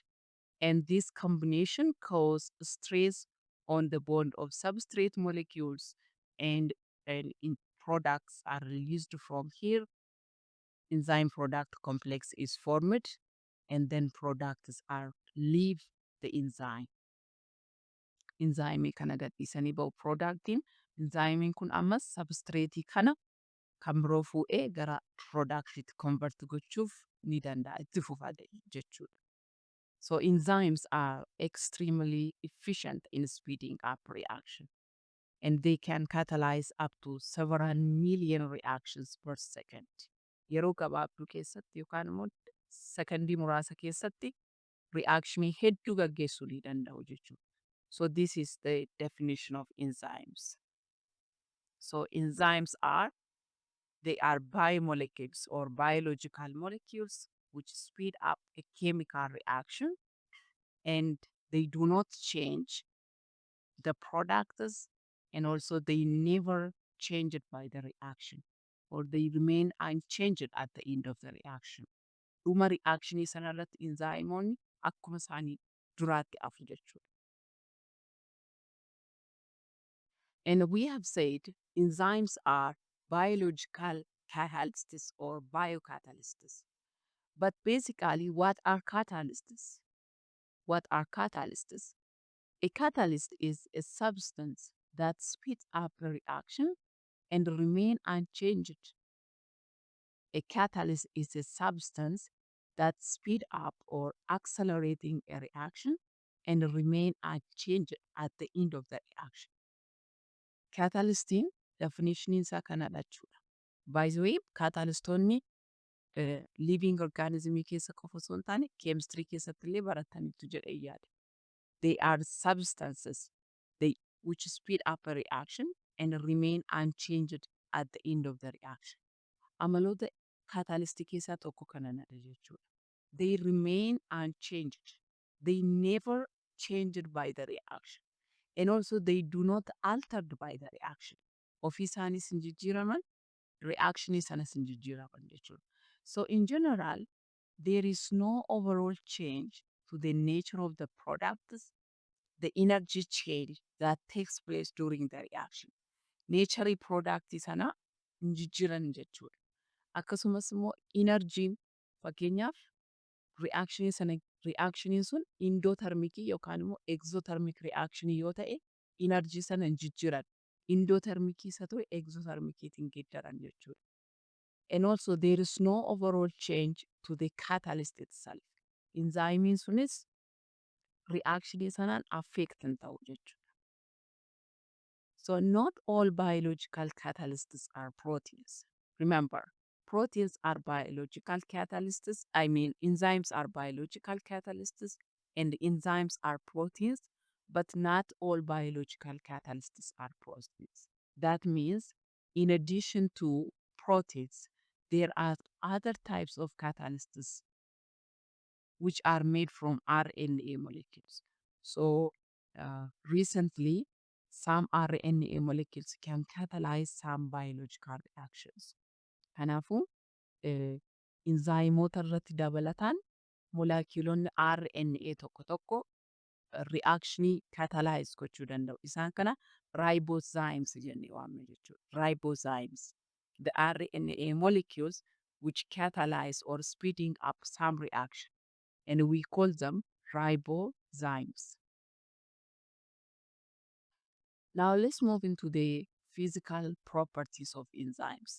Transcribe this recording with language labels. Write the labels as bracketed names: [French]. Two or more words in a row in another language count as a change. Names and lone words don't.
[English] And this combination causes stress on the bond of substrate molecules and in products are released from here. Enzyme product complex is formed and then products are leave the enzyme. [Oromo] Enzyme kana gadhiisanii ba'u productiin enzyme kun ammas substrate kana kan biroo fuudhee gara productiitti convert gochuuf ni danda'a itti fufa jechuudha. [English] So enzymes are extremely efficient in speeding up reaction and they can catalyze up to several million reactions per second. [Oromo] yeroo gabaabduu keessatti yookaan immoo sekondii muraasa keessatti reactionii hedduu gaggeessuu ni danda'u jechuudha. [English] So this is the definition of enzymes. So enzymes are, they are biomolecules or biological molecules which speed up a chemical reaction, and they do not change the products, and also they never change it by the reaction, or they remain unchanged at the end of the reaction. [Oromo] Dhuma reactionii sanarratti enzymoonni akkuma isaanii duraatti hafu jechuudha. [English] And we have said enzymes are biological catalysts or biocatalysts. But basically, what are catalysts? What are catalysts? A catalyst is a substance that speeds up a reaction and remain unchanged. A catalyst is a substance that speed up or accelerating a reaction and remain unchanged at the end of the reaction. [Oromo] Catalystiin definition isaa kanadha jechuudha. By the way, catalystoonni [English] living organismii [Oromo] keessa qofa osoo hin taane chemistry keessatti illee barataniitu jedhee yaada. [English] They are substances which speed up a reaction and remain unchanged at the end of the reaction. [Oromo] Amaloota catalyst keessaa tokko kanadha jechuudha. [English] They remain unchanged. They never changed by the reaction. And also they do not altered by the reaction. [Oromo] Ofii isaanis hin jijjiiraman, reactionii sanas hin jijjiiraman jechuudha. [English] So in general, there is no overall change to the nature of the products, the energy change that takes place during the reaction. Nature product [Oromo] sana hin jijjiiran jechuudha. Akkasumas immoo energy fakkeenyaaf reactionii sun endothermic yookaan immoo [English] exothermic reaction [Oromo] yoo ta'e energy sana hin jijjiiran. Endothermic isa ta'e exothermictiin geeddaran jechuudha. [English] And also there is no overall change to the catalyst itself. [Oromo] Enzymiin sunis reactionii sanaan affect hin ta'u jechuudha. [English] So not all biological catalysts are proteins. Remember, proteins are biological catalysts. I mean, enzymes are biological catalysts and enzymes are proteins, but not all biological catalysts are proteins. That means, in addition to proteins, there are other types of catalysts which are made from RNA molecules. So, recently, some RNA molecules can catalyze some biological reactions. [Oromo] Kanaafuu enzymoota irratti dabalataan molaakiilonni RNA tokko tokko reactionii catalyze gochuu danda'u. Isaan kana ribozymes jennee waamna jechuudha. [English] Ribozymes, the RNA molecules which catalyze or speeding up some reaction, and we call them ribozymes. Now let's move into the physical properties of enzymes.